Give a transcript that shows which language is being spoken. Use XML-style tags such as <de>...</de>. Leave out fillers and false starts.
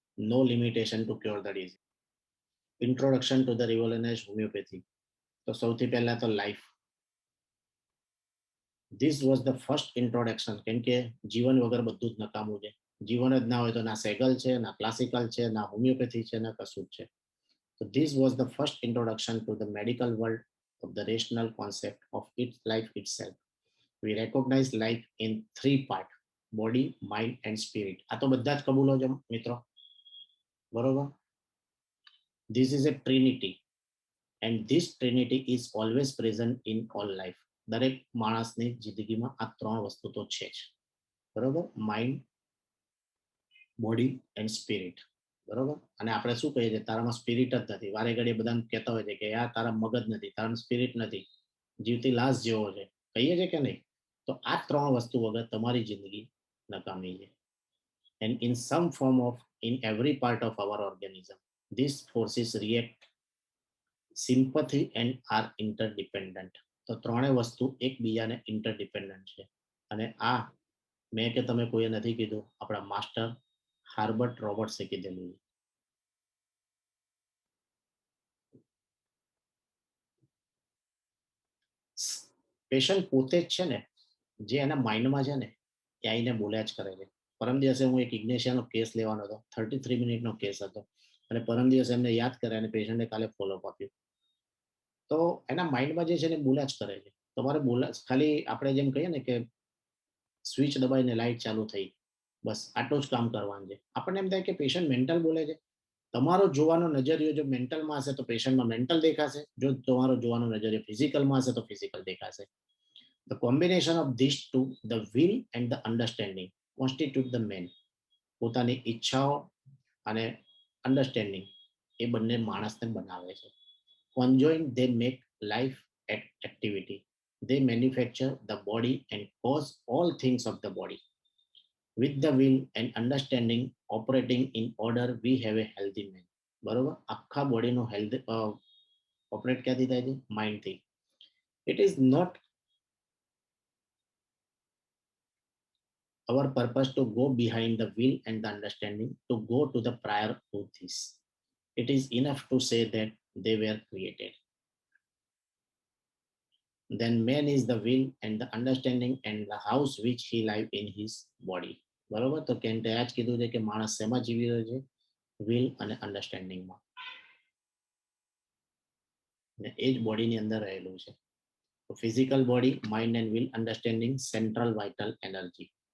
<en>No limitation to cure the disease. Introduction to the revolutionized homeopathy.</en> <gu>તો સૌથી પહેલા તો life.</gu> <en>This was the first introduction.</en> <gu>કેમ કે જીવન વગર બધું જ નકામું છે. જીવન જ ના હોય તો ના સેગલ છે, ના ક્લાસિકલ છે, ના હોમિયોપેથી છે, ના કશું જ છે.</gu> <en>So this was the first introduction to the medical world of the rational concept of its life itself. We recognize life in three parts: body, mind and spirit.</en> <gu>આ તો બધા જ કબૂલો છે મિત્રો, બરોબર?</gu> <en>This is a trinity and this trinity is always present in all life.</en> <gu>દરેક માણસની જિંદગીમાં આ ત્રણ વસ્તુ તો છે જ, બરોબર?</gu> <en>Mind, body and spirit, બરોબર?</en> <gu>અને આપણે શું કહીએ છીએ, તારામાં સ્પિરિટ જ નથી. વારે ઘડીએ બધાને કહેતા હોય છે કે યાર તારા મગજ નથી, તારામાં સ્પિરિટ નથી, જીવતી લાશ જેવો છે, કહીએ છે કે નહીં? તો આ ત્રણ વસ્તુ વગર તમારી જિંદગી નકામી છે.</gu> <en>And in some form of in every part of our organism, these forces react sympathy and are interdependent.</en> <gu>તો ત્રણેય વસ્તુ એકબીજાને ઇન્ટરડિપેન્ડન્ટ છે. અને આ મેં કે તમે કોઈએ નથી કીધું, આપણા માસ્ટર હાર્બર્ટ રોબર્ટ્સે કીધેલું. પેશન્ટ પોતે જ છે ને, જે એના માઇન્ડમાં છે ને એ આવીને બોલ્યા જ કરે છે. પરમ દિવસે હું એક ઇગ્નેશિયાનો કેસ લેવાનો હતો, 33 મિનિટનો કેસ હતો, અને પરમ દિવસે એમને યાદ કર્યા અને પેશન્ટે કાલે ફોલોઅપ આપ્યું. તો એના માઇન્ડમાં જે છે ને બોલ્યા જ કરે છે. તમારે બોલા, ખાલી આપણે જેમ કહીએ ને કે સ્વિચ દબાઈને લાઇટ ચાલુ થઈ, બસ આટલું જ કામ કરવાનું છે. આપણને એમ થાય કે પેશન્ટ મેન્ટલ બોલે છે. તમારો જોવાનો નજરિયો જો મેન્ટલમાં હશે તો પેશન્ટમાં મેન્ટલ દેખાશે, જો તમારો જોવાનો નજરિયો ફિઝિકલમાં હશે તો ફિઝિકલ દેખાશે.</gu> <en>The combination of these two, the will and the understanding, constitute the man.</en> <gu>પોતાની ઈચ્છાઓ અને અન્ડરસ્ટેન્ડિંગ એ બંને માણસને બનાવે છે.</gu> <en>Conjoined, they make life activity. They manufacture the body and cause all things of the body. With the will and understanding operating in order, we have a healthy man. બરોબર?</en> <gu>આખા બોડીનો health operate ક્યાંથી થાય છે? માઇન્ડથી.</gu> <en>It is not our purpose to go behind the will and the understanding, to go to the prior to this. It is enough to say that they were created. Then man is the will and the understanding and the house which he live in his body.</en> <gu>બરોબર? તો કેન્ટે આ જ કીધું છે કે માણસ શેમાં જીવી રહ્યો છે? વિલ અને અન્ડરસ્ટેન્ડિંગમાં. ને એ જ બોડીની અંદર રહેલું છે. તો physical body, mind and will, understanding, central vital energy.</gu>